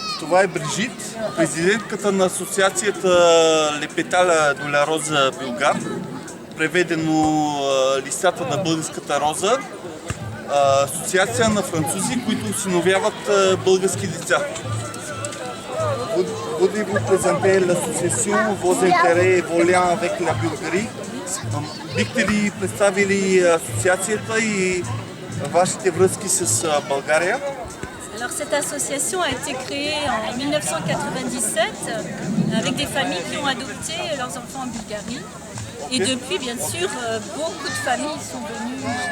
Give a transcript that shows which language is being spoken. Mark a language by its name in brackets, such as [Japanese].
[Bulgarian] Това е Брижит, президентката на асоциацията Лепеталя до ла Роза Булгар, преведено листата на българската роза, асоциация на французи, които осиновяват български деца. [French] Voulez-vous présenter l'association, vos intérêts et vos liens avec la Bulgarie? [Bulgarian] Бихте ли представили асоциацията и вашите връзки с България? [French] Alors cette association a été créée en 1997 avec des familles qui ont adopté leurs enfants en Bulgarie. Et depuis, bien sûr, beaucoup de familles sont venues.